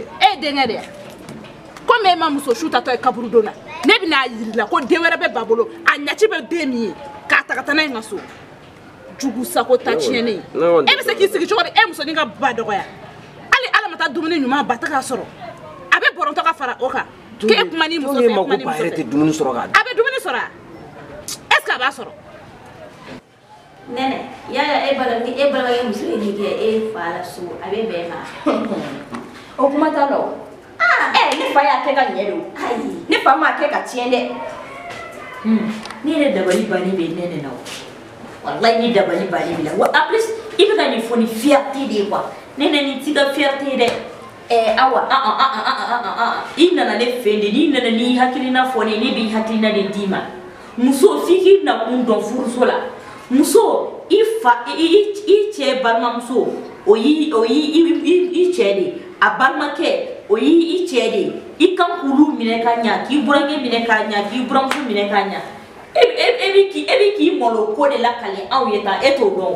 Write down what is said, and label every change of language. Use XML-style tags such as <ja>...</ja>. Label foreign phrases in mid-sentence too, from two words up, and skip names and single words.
<bm>E ye denkɛ de ye komi e ma muso su tatɔ ye kaburu don na ne bɛna yiri la ko den wɛrɛ bɛ ba bolo a ɲaci bɛ den min ye k'a ta ka taa n'a ye n ka so jugu sago ta tiɲɛni e bɛ se k'i sigi cogo di e musonin ka ba dɔgɔya hali ala ma taa dumuni ɲuman ba tɛ k'a sɔrɔ a bɛ bɔrɔntɔ ka fara o kan k'e kuma ni muso fɛ kuma ni muso fɛ a bɛ dumuni sɔrɔ</bm> <fr>est-ce que</fr> <bm>a b'a sɔrɔ. Nɛnɛ yala e balimakɛ muso ye nin kɛ e fa la so a bɛ bɛn ma. O kuma t'a la o. Ne fa y'a kɛ ka ɲɛ don ayi ne fa m'a kɛ ka tiɲɛ dɛ. Ne yɛrɛ dabali bannen bɛ Nɛnɛ na o wallahi ni dabali bannen bɛ la wa</bm> <fr>en plus</fr> <bm>i bɛ ka nin fɔ ni fierté de ye quoi Nɛnɛ nin t'i ka fierté ye dɛ. Awa i nana ne fɛ yen de n'i nana n'i hakilina fɔ ne b'i hakilina de d'i ma muso f'i k'i nakun dɔn furuso la muso i cɛ balimamuso o y'i cɛ de a balimakɛ o y'i cɛ de i kan kulu minɛ ka ɲa k'i burankɛ minɛ ka ɲa k'i buramuso minɛ ka ɲa e bi k'i malo ko de la kale aw ye tan e t'o dɔn</bm>